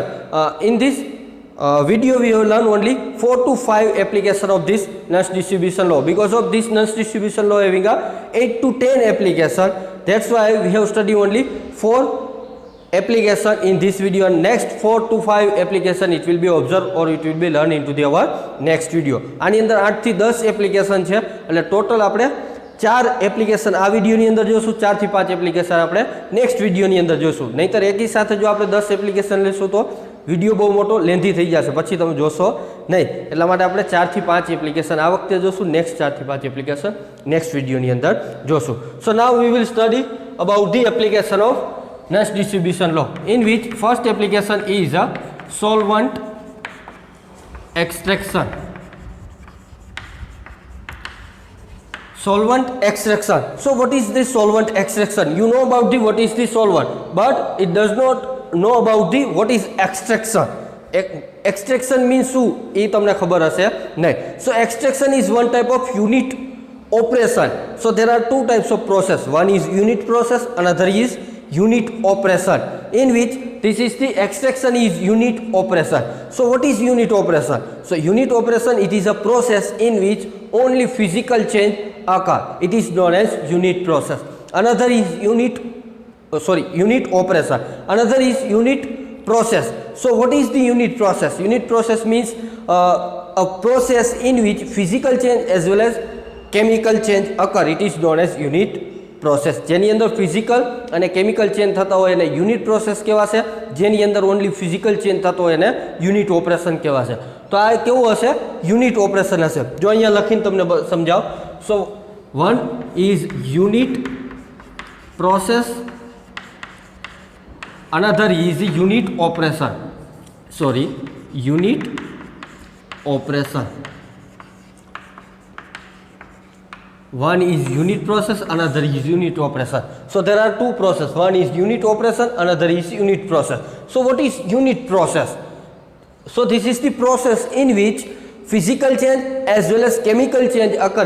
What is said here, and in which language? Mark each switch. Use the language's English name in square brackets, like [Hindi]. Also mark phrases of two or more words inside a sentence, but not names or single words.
[English] In this video we will learn only 4 to 5 application of this Nernst distribution law. Because of this Nernst distribution law having a 8 to 10 application, that's why we have studied only 4 application in this video, and next 4 to 5 application it will be observed or it will be learned into the our next video. [Gujarati] આની અંદર 8 થી 10 એપ્લિકેશન છે એટલે ટોટલ આપણે 4 એપ્લિકેશન આ વિડિયોની અંદર જોશું, 4 થી 5 એપ્લિકેશન આપણે નેક્સ્ટ વિડિયોની અંદર જોશું. નહીતર એકી સાથે જો આપણે 10 એપ્લિકેશન લેશું તો વિડિયો બહુ મોટો લેન્થી થઈ જશે, પછી તમે જોશો નહીં. એટલા માટે આપણે 4 થી 5 એપ્લિકેશન આ વખતે જોશું, નેક્સ્ટ 4 થી 5 એપ્લિકેશન નેક્સ્ટ વિડિયોની અંદર જોશું. [English] so now we will study about the application of Nernst distribution law, in which first application is a solvent extraction. Solvent extraction. So what is this solvent extraction? You know about the what is the solvent, but it does not know about the what is extraction. Extraction means [Gujarati] શું એ તમને ખબર હશે નહીં. [English] So extraction is one type of unit operation. So there are two types of process. One is unit process, another is unit operation, in which this is the extraction is unit operation. So what is unit operation? So unit operation, it is a process in which only physical change occur. It is known as unit process. Another is unit operation. Another is unit process. So what is the unit process? Unit process means a process in which physical change as well as chemical change occur. It is known as unit પ્રોસેસ. [Gujarati] જેની અંદર ફિઝિકલ અને [English] chemical change [Gujarati] થતા હોય એને [English] unit process [Gujarati] કહેવાશે. જેની અંદર [English] only physical change [Gujarati] થતો હોય એને [English] unit operation [Gujarati] કહેવાશે. તો આ કેવું હશે? [English] unit operation [Gujarati] હશે. જો અહીંયા લખીને તમને સમજાવ. [English] so one is unit process, another is unit operation. unit operation. One is unit process, another is unit operation. So there are two process. One is unit operation, another is unit process. So what is unit process? So this is the process in which physical change as well as chemical change occur.